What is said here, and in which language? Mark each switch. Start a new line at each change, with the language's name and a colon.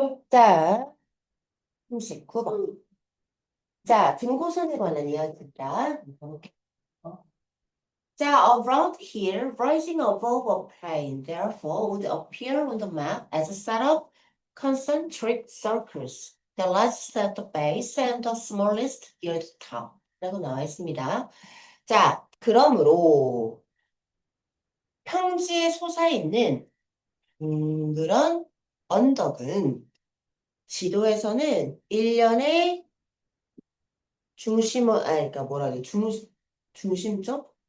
Korean: 자, 39번. 자, 등고선에 관한 이야기입니다.
English: 자, around here, rising above a plane, therefore, would appear on the map as a set of concentric circles. The largest at the base and the smallest near the top.
Korean: 라고 나와 있습니다. 자, 그러므로 평지에 솟아있는 그런 언덕은 지도에서는 일련의 그러니까 뭐라 그래, 중심점?